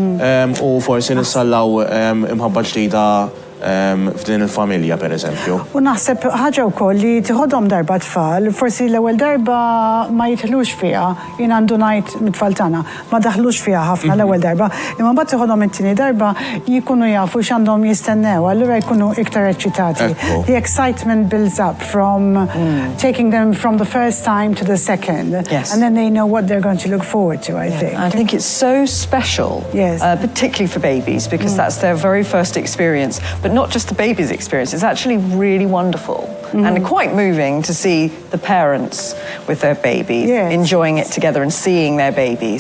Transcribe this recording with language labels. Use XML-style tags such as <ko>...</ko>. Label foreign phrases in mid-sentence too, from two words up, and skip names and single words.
<mt>U forsi nissallaw imħabba ġdida f'din il-familja, per eżempju. U naħseb ħaġa wkoll li tieħodhom darba tfal, forsi l-ewwel darba ma jidħlux fiha, jien għandu ngħid mit-tfal tagħna, ma daħlux fiha ħafna l-ewwel darba, imma mbagħad tieħodhom it-tieni darba jkunu jafu x'għandhom jistennew, allura jkunu iktar eċċitati.</mt> <en>The excitement builds up from taking them from the first time to the second, and then they know what they're going to look forward to, I think. I think it's so special, particularly for babies, because that's their very first experience. But not just the baby's experience, it's actually really wonderful and quite moving to see the parents with their babies enjoying it together and seeing their babies.</en>